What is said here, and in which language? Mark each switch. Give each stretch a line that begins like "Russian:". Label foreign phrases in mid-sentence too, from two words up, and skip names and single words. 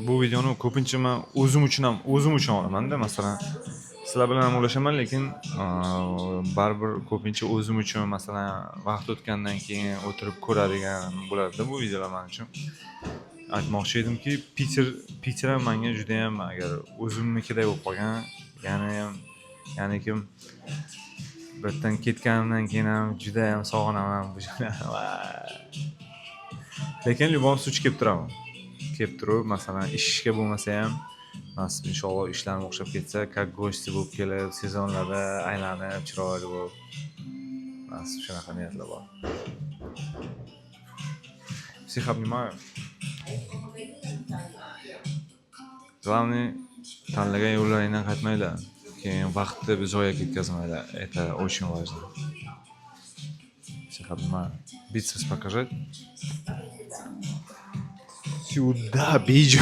Uzbek: Bu videoni ko'pincha men o'zim uchun olaman-da. Masalan, sizlar bilan ham ulashaman, lekin baribir ko'pincha o'zim uchun, masalan, vaqt o'tgandan keyin o'tirib ko'radigan bo'ladi-da bu videolar men uchun. Aytmoqchi edimki, Peter ham menga juda ham agar o'zimnikidek bo'lib qolgan, ya'ni kim bu yerdan ketganimdan keyin ham juda ham sog'inaman bu joylarni. Lekin
Russian: любом случае
Uzbek: kelib turaman. Kelib turib, masalan, ishga bo'lmasa ham, nasib inshaalloh ishlarim o'xshab ketsa,
Russian: как гости
Uzbek: bo'lib kelib, sezonlarda aylanib, chiroyli bo'lib, nasib shunaqa niyatlar bor.
Russian: Всех обнимаю. Главное,
Uzbek: tanlagan yo'llaringdan qaytmanglar. Keyin vaqtni zoya ketkazmanglar.
Russian: Это очень важно. Всех обнимаю. Бицепс показать? Сюда бейджу.